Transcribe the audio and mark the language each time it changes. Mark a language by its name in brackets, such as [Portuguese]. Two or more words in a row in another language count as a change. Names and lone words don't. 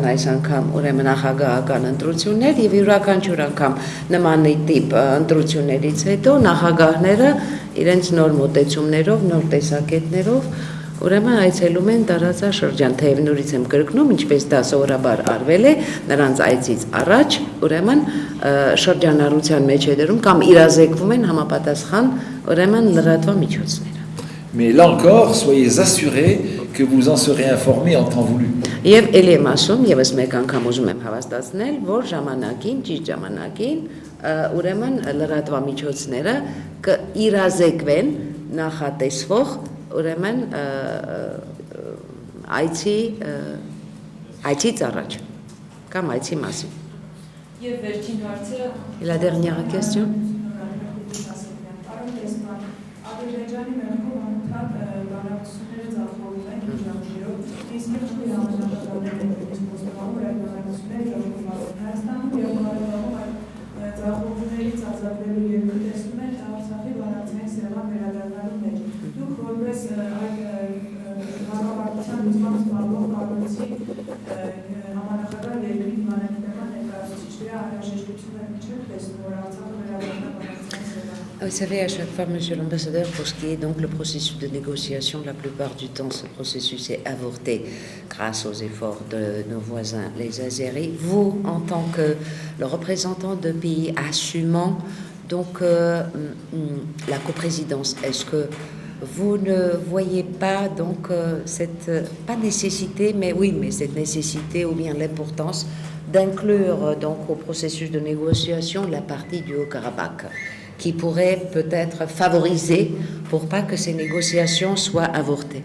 [Armenian] այս անգամ ուրեմն նախագահական ընտրություններ եւ յուրաքանչյուր անգամ նման տիպ ընտրություններից հետո նախագահները իրենց նոր մոտեցումներով, նոր տեսակետներով ուրեմն այցելում են տարածաշրջան, թեև նորից եմ կրկնում, ինչպես դա սովորաբար արվել է, նրանց այցից առաջ ուրեմն շրջանառության մեջ է դրում կամ իրազեկվում են համապատասխան ուրեմն լրատվամիջոցները։ [French] Mais là encore, soyez assurés que vous en serez informés en temps voulu. [Armenian] Եվ ելի եմ ասում, եւս մեկ անգամ ուզում եմ հավաստացնել, որ ժամանակին, ճիշտ ժամանակին ուրեմն լրատվամիջոցները կիրազեկվեն նախատեսվող ուրեմն այցից առաջ կամ այցի մասին։ Եվ վերջին հարցը [French] La dernière question. [Armenian] Ադրբեջանի մեղքով անընդհատ բանակցությունները ձախողում են իջանքերով, իսկ երկու համանախագահներն են խոստովանում, որ այդ բանակցությունները ձախողվում են։ Հայաստանում եւ Ղարաբաղում այդ ձախողումներից ազատվելու երկու տեսնում են Արցախի բանակցային սեղան վերադառնալու մեջ։ Դուք որպես այդ հակամարտության լուծման զբաղվող կառույցի համանախագահ երկրի դիվանագիտական ներկայացուցիչների անհրաժեշտությունը չեք տեսնում, որ Արցախը վերադառնա բանակցային սեղան։ [French] Vous savez, à chaque fois, Monsieur l'ambassadeur, pour ce qui est donc le processus de négociation, la plupart du temps, ce processus est avorté grâce aux efforts de nos voisins, les Azéris. Vous, en tant que le représentant de pays assumant donc la coprésidence, est-ce que vous ne voyez pas donc cette pas nécessité, mais oui, mais cette nécessité ou bien l'importance d'inclure donc au processus de négociation la partie du Haut-Karabakh, qui pourrait peut-être favoriser pour pas que ces négociations soient avortées?